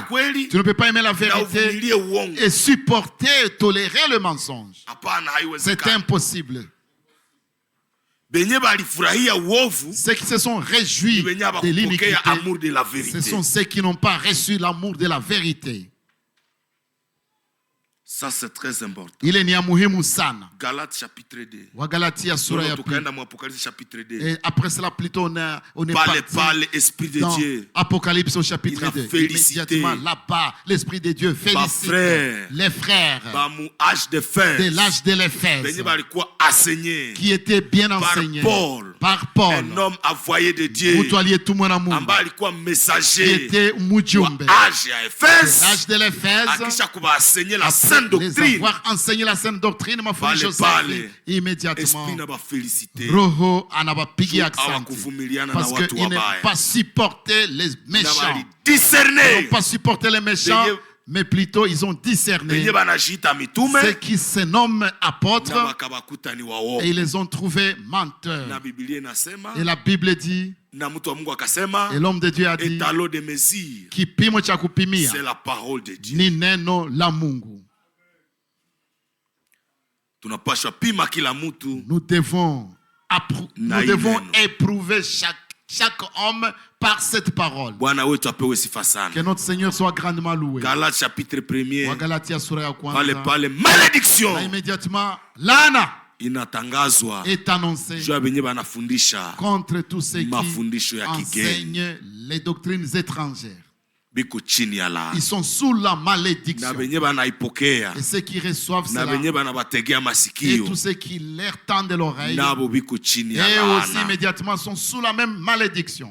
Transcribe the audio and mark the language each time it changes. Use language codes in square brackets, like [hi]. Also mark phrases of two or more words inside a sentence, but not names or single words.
[fr] Tu ne peux pas aimer la vérité et supporter, tolérer le mensonge. C'est impossible. Ceux qui se sont réjouis de l'iniquité, ce sont ceux qui n'ont pas reçu l'amour de la vérité. Ça, c'est très important. [sw] Ile ni ya muhimu sana. [fr] Galates chapitre 2. [sw] Wagalatia sura ya pili. [fr] Chapitre 2. Et après cela, plutôt, on est par l'Esprit de Dieu. Apocalypse au chapitre 2. Immédiatement là-bas, l'Esprit de Dieu félicite les frères de l'âge de l'Éphèse qui étaient bien enseignés par Paul, un homme envoyé de Dieu, qui était Mujumbe, l'âge de l'Éphèse, les avoir enseigné la sainte doctrine, immédiatement [sw] Roho anabapigia aksanti [fr] parce qu'ils n'ont pas supporté les méchants. Ils n'ont pas supporté les méchants, mais plutôt ils ont discerné ceux qui se nomment apôtres et ils les ont trouvés menteurs. Et la Bible dit, et l'homme de Dieu a dit, [sw] kipimo cha kupimia [fr] c'est la parole de Dieu. [sw] Ni neno la Mungu. [fr] Nous devons éprouver chaque homme par cette parole. Que notre Seigneur soit grandement loué. Galates chapitre 1. [sw] Galatia sura ya kwanza. [fr] Parle malédiction. Immédiatement, [sw] laana inatangazwa [fr] est annoncé contre tous ceux qui enseignent les doctrines étrangères. Ils sont sous la malédiction. Et ceux qui reçoivent cela, et tous ceux qui leur tendent l'oreille, et aussi immédiatement sont sous la même malédiction.